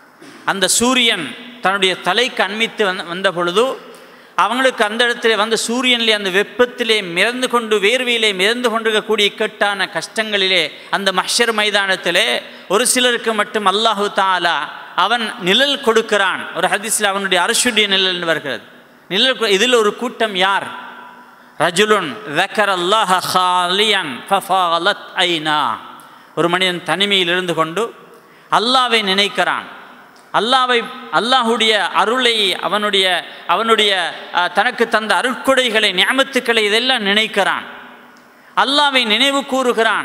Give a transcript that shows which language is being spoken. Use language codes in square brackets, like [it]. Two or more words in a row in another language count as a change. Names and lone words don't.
[ta] அந்த சூரியன் தன்னுடைய தலைக்கு அண்மித்து வந்த பொழுது அவங்களுக்கு அந்த இடத்துல வந்து சூரியனிலே அந்த வெப்பத்திலே மிதந்து கொண்டு வேர்வையிலே மிதந்து கொண்டிருக்கக்கூடிய இக்கட்டான கஷ்டங்களிலே அந்த மஹ்ஷர் மைதானத்திலே ஒரு சிலருக்கு மட்டும் [ar] الله تعالى [ta] அவன் நிழல் கொடுக்கிறான். ஒரு ஹதீஸில் அவனுடைய அர்ஷுடைய நிழல் வருகிறது. நிழல் இதில் ஒரு கூட்டம் யார்? [ar] رجل ذكر الله خاليا ففاضت عيناه. [ta] ஒரு மனிதன் தனிமையில் இருந்து கொண்டு அல்லாஹ்வை நினைக்கிறான். அல்லாஹுடைய அருளை அவனுடைய தனக்கு தந்த அருட்கொடைகளை நியமத்துக்களை இதெல்லாம் நினைக்கிறான். அல்லாஹ்வை நினைவு கூறுகிறான்.